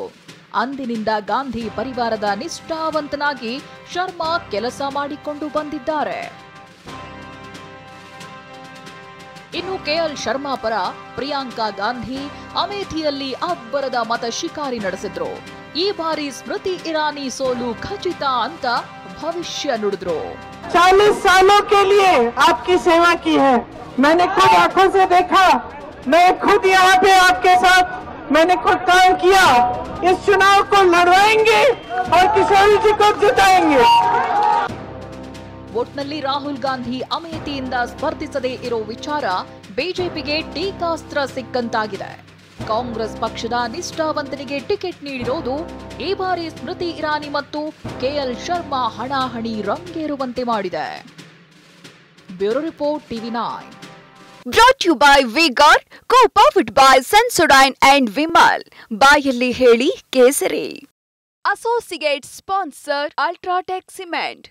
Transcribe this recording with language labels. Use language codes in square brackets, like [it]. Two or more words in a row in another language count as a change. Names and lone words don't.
[kn] ಅಂದಿನಿಂದ ಗಾಂಧಿ ಪರಿವಾರದ ನಿಷ್ಠಾವಂತನಾಗಿ ಶರ್ಮಾ ಕೆಲಸ ಮಾಡಿಕೊಂಡು ಬಂದಿದ್ದಾರೆ. ಇನ್ನು ಕೆಎಲ್ ಶರ್ಮಾ ಪರ ಪ್ರಿಯಾಂಕಾ ಗಾಂಧಿ ಅಮೇಥಿಯಲ್ಲಿ ಅಬ್ಬರದ ಮತ ಶಿಕಾರಿ ನಡೆಸಿದ್ರು. ಈ ಬಾರಿ ಸ್ಮೃತಿ ಇರಾನಿ ಸೋಲು ಖಚಿತ ಅಂತ ಭವಿಷ್ಯ ನುಡಿದ್ರು. [hi] 40 सालों के लिए आपकी सेवा की है, मैंने खुद आंखों से देखा, मैं खुद यहाँ पे आपके साथ मैंने खुद काम किया. इस चुनाव को लड़वाएंगे और किशोर जी को जिताएंगे. [kn] ಒಟ್ನಲ್ಲಿ ರಾಹುಲ್ ಗಾಂಧಿ ಅಮೇಥಿಯಿಂದ ಸ್ಪರ್ಧಿಸದೇ ಇರೋ ವಿಚಾರ ಬಿಜೆಪಿಗೆ ಟೀಕಾಸ್ತ್ರ ಸಿಕ್ಕಂತಾಗಿದೆ. ಕಾಂಗ್ರೆಸ್ ಪಕ್ಷದ ನಿಷ್ಠಾವಂತನಿಗೆ ಟಿಕೆಟ್ ನೀಡಿರೋದು ಈ ಬಾರಿ ಸ್ಮೃತಿ ಇರಾನಿ ಮತ್ತು ಕೆಎಲ್ ಶರ್ಮಾ ಹಣಾಹಣಿ ರಂಗೇರುವಂತೆ ಮಾಡಿದೆ. [en] bureau report [kn] TV9. [en] Brought to you by V-Guard, co-powered by Sensodyne and Vimal. [kn] ಬಾಯಲ್ಲಿ ಹೇಳಿ ಕೇಸರಿ. [en] associate sponsor [kn] ಅಲ್ಟ್ರಾಟೆಕ್ ಸಿಮೆಂಟ್.